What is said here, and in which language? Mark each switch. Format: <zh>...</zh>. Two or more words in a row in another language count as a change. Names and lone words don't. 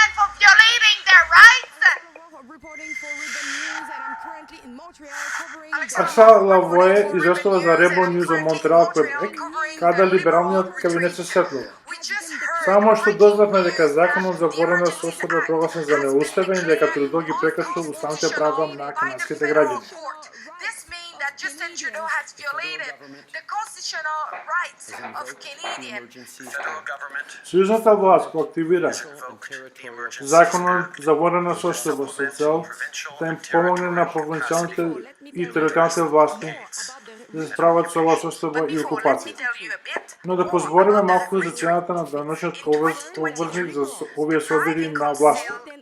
<mk>Акса Лавое известува за Rebel News од Монтреал, Квебек, каде либералниот кабинет се сетлува. Само што дознавме дека законот за вооружена собственост е прогласен за неуставен и дека Трудо ги прекршил уставните права на канадските граѓани.</mk> <en>Justin Trudeau has violated the constitutional rights of Canadians.</en> <mk>Сојузната власт го активира законот за вооружена собственост со цел да им помогне на провинцијалните и територијалните власти да се справат со оваа состојба и окупација. Но да позбориме малку за цената на даношниот обврзник за овие собири на власти.</mk>